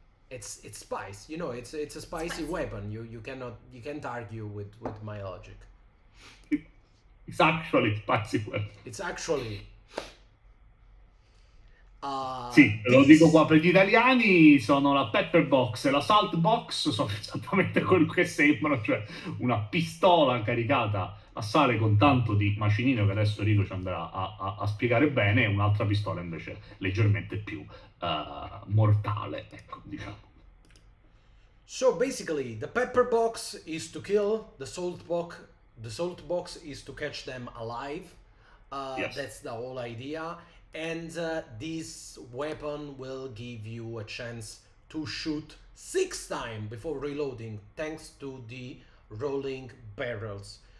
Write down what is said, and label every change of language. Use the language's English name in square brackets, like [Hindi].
[English] It's spice, it's a spicy weapon. You can't argue with my logic. It's actually spicy weapon. It's actually [Italian] Sì, lo dico qua per gli italiani, sono la pepper box e la salt box, sono esattamente quello che sembrano, cioè una pistola caricata a sale con tanto di macinino che adesso Rico ci andrà a spiegare bene, e un'altra pistola invece leggermente più mortale, ecco, diciamo. [English] So basically, the pepper box is to kill, the salt box is to catch them alive. Yes. That's the whole idea. And this weapon will give you a chance to shoot 6 times before reloading, thanks to the rolling barrels.